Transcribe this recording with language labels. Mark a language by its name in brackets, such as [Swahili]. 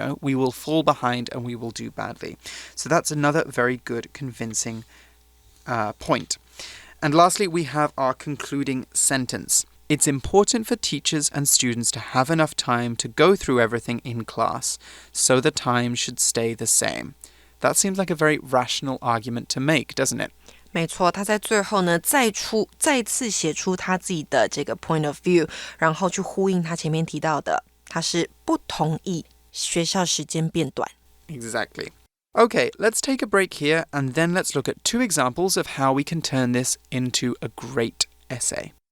[English] We will fall behind and we will do badly. So that's another very good convincing point. And lastly, we have our concluding sentence. It's important for teachers and students to have enough time to go through everything in class, so the time should stay the same. That seems like a very rational argument to make, doesn't it? [Chinese] 没错，他在最后呢，再次写出他自己的这个 [English] point of view， [Chinese] 然后去呼应他前面提到的，他是不同意学校时间变短。 [English] Exactly. Okay, let's take a break here and then let's look at two examples of how we can turn this into a great essay.